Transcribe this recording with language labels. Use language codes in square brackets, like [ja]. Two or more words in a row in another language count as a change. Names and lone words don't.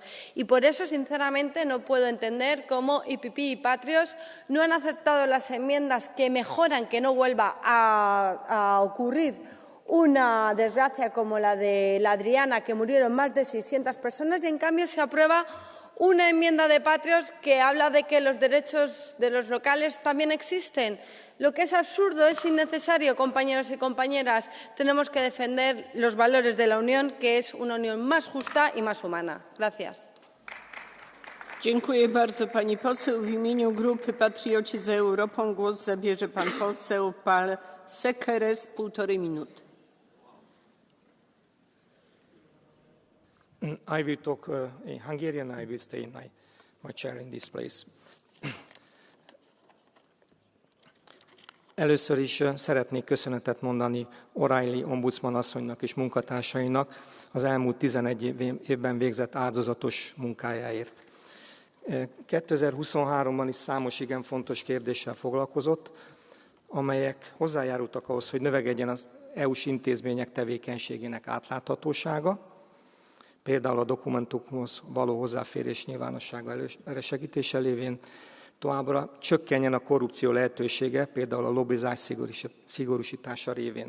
[es] Y por eso, sinceramente, no puedo entender cómo IPP y Patriots no han aceptado las enmiendas que mejoran que no vuelva a ocurrir una desgracia como la de la Adriana, que murieron más de 600 personas, y en cambio se aprueba una enmienda de Patriots que habla de que los derechos de los locales también existen. Lo que es absurdo, es innecesario, compañeros y compañeras. Tenemos que defender los valores de la Unión, que es una Unión más justa y más humana. Gracias. [pl] Dziękuję bardzo pani poseł. W imieniu Grupy Patrioci za Europą głos zabierze pan poseł Pál Sekeres, 1,5 minuty. [en] I will talk in Hungarian. I will stay in my chair in this place. [hu] Először is szeretnék köszönetet mondani O'Reilly ombudsman asszonynak és munkatársainak az elmúlt 11 évben végzett áldozatos munkájáért. 2023-ban is számos igen fontos kérdéssel foglalkozott, amelyek hozzájárultak ahhoz, hogy növekedjen az EU-s intézmények tevékenységének átláthatósága, például a dokumentumhoz való hozzáférés nyilvánossága elősegítése lévén, továbbra csökkenjen a korrupció lehetősége, például a lobbizás szigorúsítása révén.